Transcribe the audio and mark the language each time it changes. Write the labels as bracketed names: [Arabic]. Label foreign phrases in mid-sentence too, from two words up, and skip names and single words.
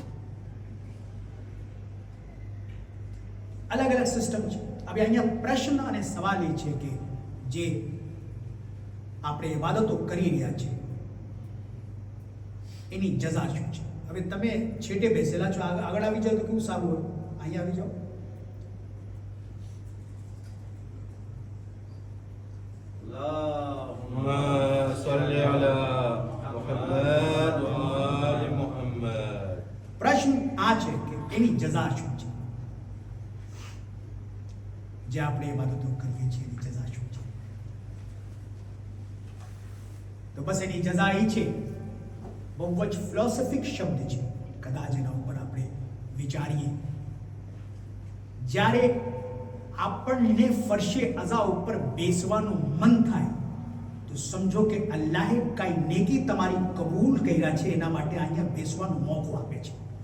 [Gujarati] અલગ અલગ સિસ્ટમ છે. હવે અહીંયા પ્રશ્ન અને સવાલ એ છે કે જે આપણે ઇબાદતો કરી રહ્યા છીએ એની જઝા શું છે. હવે તમે છેટે બેસેલા છો, આગળ આવી જાઓ તો કેવું સારું હોય. અહીંયા આવી જાઓ. [Arabic] اللهم صل على محمد وآل محمد. [Gujarati] પ્રશ્ન આ છે કે એની જઝા શું છે. જે આપણે ઇબાદતો કરીએ છીએ એની જઝા શું છે. તો બસ એની જઝા એ છે, બહુ જ ફિલોસોફિક શબ્દ છે. કદાચ એના ઉપર આપણે વિચારીએ, જ્યારે આપણને ફરશે અઝા ઉપર બેસવાનું મન થાય તો સમજો કે અલ્લાહે કાંઈ નેકી તમારી કબૂલ કર્યા છે, એના માટે અહીંયા બેસવાનો મોકો આપે છે.